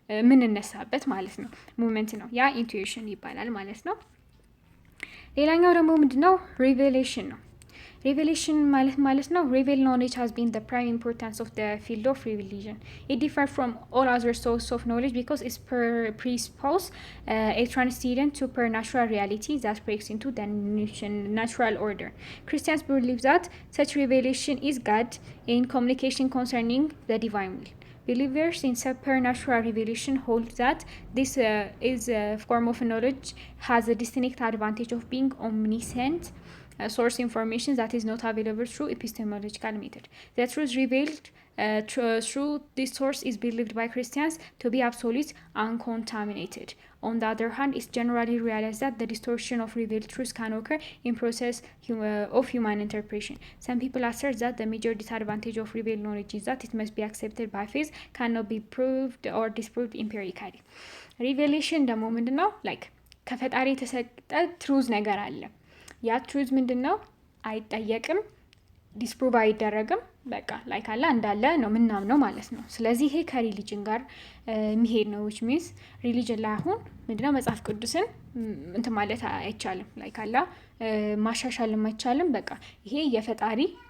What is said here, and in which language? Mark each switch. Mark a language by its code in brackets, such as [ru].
[am] ምን እነሳበት ማለት ነው ሞመንት ነው ያ ኢንቱዊሽን ይባላል ማለት ነው ሌላኛው ደግሞ ምንድነው ሪቬሌሽን ነው Revelation ማለት ነው [en] revealed knowledge has been the prime importance of the field of religion. It differs from all other sources of knowledge because it presupposes a transcendent supernatural reality that breaks into the natural order. Christians believe that such revelation is God in communication concerning the divine will. Believers in supernatural revelation hold that this is a form of knowledge has a distinct advantage of being omniscient source information that is not available through epistemological method. The truth revealed through this source is believed by Christians to be absolute uncontaminated. On the other hand, it's generally realized that the distortion of revealed truth can occur in process of human interpretation. Some people assert that the major disadvantage of revealed knowledge is that it must be accepted by faith, cannot be proved or disproved empirically. Revelation the moment now, like [am] ከፈጣሪ የተሰጠ ትሩዝ ነገር አለ ያ ትሩዝ ምንድነው አይጠየቅም ዲስፕሩቭ አይደረግም በቃ ላይክ አላ እንዳለ ነው ምናምነው ማለት ነው ስለዚህ ይሄ ከሪሊጅን ጋር የሚሄድ ነው [en] which means [am] ሪሊጅን ላይ አሁን ምንድነው መጽሐፍ ቅዱስን እንትን ማለት አይቻልም ላይክ አላ ማሻሻል አይቻልም በቃ ይሄ የፈጣሪ